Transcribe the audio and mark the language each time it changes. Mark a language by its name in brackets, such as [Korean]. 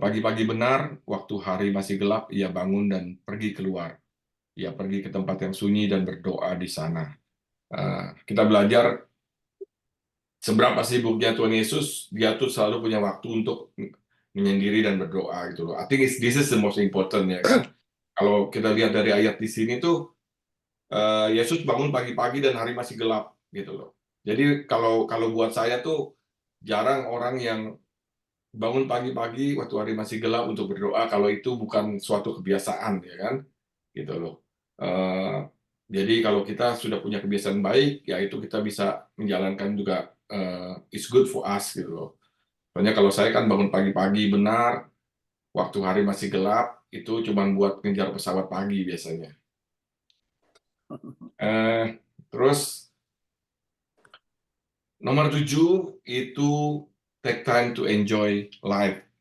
[Indonesian] Pagi-pagi benar, waktu hari masih gelap, ia bangun dan pergi keluar. Ia pergi ke tempat yang sunyi dan berdoa di sana. Kita belajar seberapa sibuknya Tuhan Yesus, dia tuh selalu punya waktu untuk menyendiri dan berdoa gitu loh. [English] I think this is the most important [Indonesian] ya kan. Kalau kita lihat dari ayat di sini tuh, Yesus bangun pagi-pagi dan hari masih gelap gitu loh. Jadi kalau buat saya tuh jarang orang yang bangun pagi-pagi waktu hari masih gelap untuk berdoa kalau itu bukan suatu kebiasaan ya kan gitu loh. Jadi kalau kita sudah punya kebiasaan baik ya itu kita bisa menjalankan juga [English] it's good for us [Indonesian] gitu loh. Soalnya kalau saya kan bangun pagi-pagi benar waktu hari masih gelap itu cuma buat ngejar pesawat pagi biasanya. Terus nomor 7 itu [English] take time to enjoy life.